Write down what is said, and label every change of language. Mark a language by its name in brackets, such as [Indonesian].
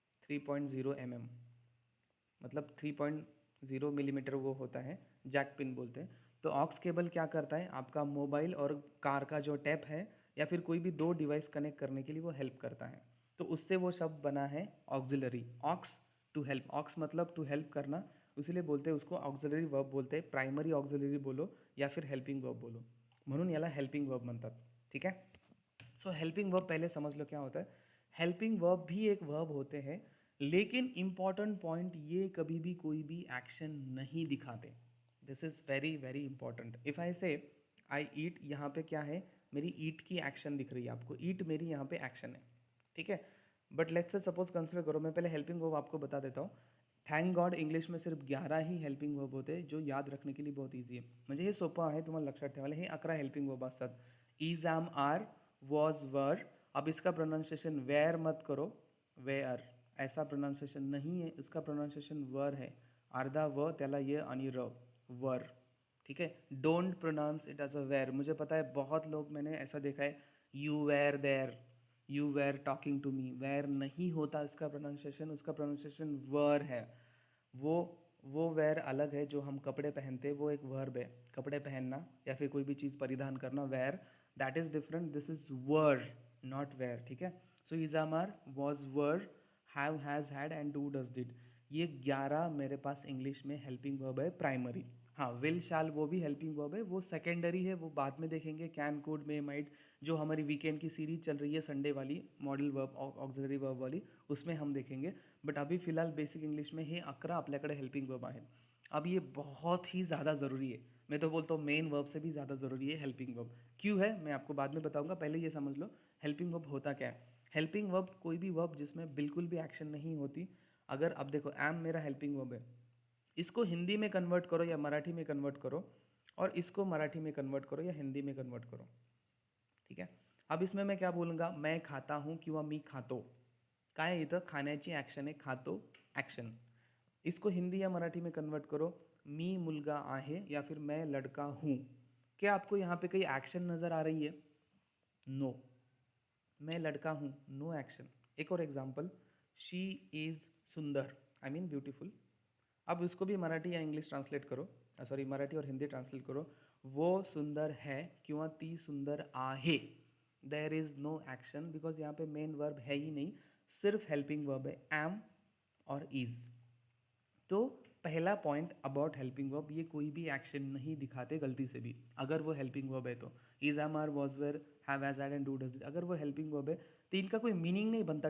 [Hindi] 3.0 mm मतलब 3.0 millimetre वो होता है, जैक पिन बोलते हैं. तो ऑक्स केबल क्या करता है, आपका मोबाइल और कार का जो टैप है या फिर कोई भी दो डिवाइस कनेक्ट करने के लिए वो हेल्प करता है. तो उससे वो शब्द बना है auxiliary, aux to help. Aux मतलब टू हेल्प करना, इसीलिए बोलते हैं उसको ऑक्सिलरी वर्ब बोलते हैं. प्राइमरी ऑक्सिलरी बोलो या फिर हेल्पिंग वर्ब बोलो, [Marathi] म्हणून याला हेल्पिंग वर्ब म्हणतात. [Hindi] ठीक है. सो हेल्पिंग वर्ब पहले समझ लो क्या होता है. हेल्पिंग वर्ब भी एक वर्ब होते हैं, लेकिन इंपॉर्टेंट पॉइंट, ये कभी भी कोई भी एक्शन नहीं दिखाते. [English] This is very very important. If I say I eat, [Hindi] यहाँ पे क्या है, मेरी ईट की एक्शन दिख रही है आपको, ईट मेरी यहाँ पे एक्शन है. ठीक है. But let's say suppose consider करो, मैं पहले हेल्पिंग वर्ब आपको बता देता हूँ. थैंक गॉड इंग्लिश में सिर्फ 11 ही हेल्पिंग वर्ब होते हैं, जो याद रखने के लिए बहुत ईजी है. [Marathi] म्हणजे हे सोपं आहे, तुम्हाला लक्षात ठेवायला. हे 11 हेल्पिंग वर्ब असतात. इज, एम, आर, वॉज, वर. [Hindi] अब इसका प्रोनाउंसिएशन वेयर मत करो, वेयर ऐसा प्रोनाउंसिएशन नहीं है, इसका प्रोनाउंसिएशन वर है. [Marathi] अर्धा व त्याला ये आणि र, वर. [Hindi] ठीक है. [English] Don't pronounce it as a where. [Hindi] मुझे पता है बहुत लोग, मैंने ऐसा देखा है, [English] You were there, you were talking to me. [Hindi] Where नहीं होता इसका प्रोनाउंसिएशन, उसका प्रोनाउंसिएशन वर है. वो वो वेयर अलग है, जो हम कपड़े पहनते हैं वो एक वर्ब है, कपड़े पहनना या फिर कोई भी चीज़ परिधान करना, where, that is different. [English] This is were, not where. ठीक है. So is, are, was, were, have, has, had and do, does, did. [Hindi] ये 11 मेरे पास इंग्लिश में हेल्पिंग वर्ब है, प्राइमरी. हाँ, विल, शाल वो भी हेल्पिंग वर्ब है, वो सेकेंडरी है, वो बाद में देखेंगे. कैन, कुड, मे, माइट, जो हमारी वीकेंड की सीरीज चल रही है संडे वाली, मॉडल वर्ब, ऑक्सिलरी वर्ब वाली, उसमें हम देखेंगे. [Marathi] बट [Hindi] अभी फिलहाल बेसिक इंग्लिश में [Marathi] हे 11 आपल्याकडे हेल्पिंग वर्ब आहे. [Hindi] अब ये बहुत ही ज़्यादा ज़रूरी है, मैं तो बोलता हूँ मेन वर्ब से भी ज़्यादा ज़रूरी है हेल्पिंग वर्ब. क्यों है मैं आपको बाद में बताऊँगा, पहले ये समझ लो हेल्पिंग वर्ब होता क्या है. हेल्पिंग वर्ब कोई भी वर्ब जिसमें बिल्कुल भी एक्शन नहीं होती. अगर अब देखो, एम मेरा हेल्पिंग वर्ब है, इसको हिंदी में कन्वर्ट करो या मराठी में कन्वर्ट करो, और इसको मराठी में कन्वर्ट करो या हिंदी में कन्वर्ट करो. ठीक आहे. अब इसमें मैं क्या बोलूँगा, मैं खाता हूँ [Marathi] किंवा मी खातो. काय आहे इथं, खाण्याची ॲक्शन आहे, खातो ॲक्शन. [Hindi] इसको हिंदी या मराठी में कन्वर्ट करो, [Marathi] मी मुलगा आहे [Hindi] या फिर मैं लड़का हूँ. क्या आपको यहाँ पे कोई एक्शन नज़र आ रही है? नो. मैं लड़का हूँ, नो एक्शन. एक और एग्जाम्पल, [English] She is सुंदर, I mean beautiful. [Hindi] अब इसको भी मराठी या इंग्लिश ट्रांसलेट करो, सॉरी मराठी और हिंदी ट्रांसलेट करो. वो सुंदर है [Marathi] किंवा ती सुंदर आहे. [English] there is no action, [Hindi] because यहाँ पे मेन वर्ब है ही नहीं, सिर्फ हेल्पिंग वर्ब है, एम और इज़. तो पहला पॉइंट अबाउट हेल्पिंग वर्ब, ये कोई भी एक्शन नहीं दिखाते गलती से भी, अगर वो हेल्पिंग वर्ब है तो. Is, M, are, was, where, have, has, had and do, does, अगर वो हेल्पिंग वर्ब है तो इनका कोई मीनिंग नहीं बनता.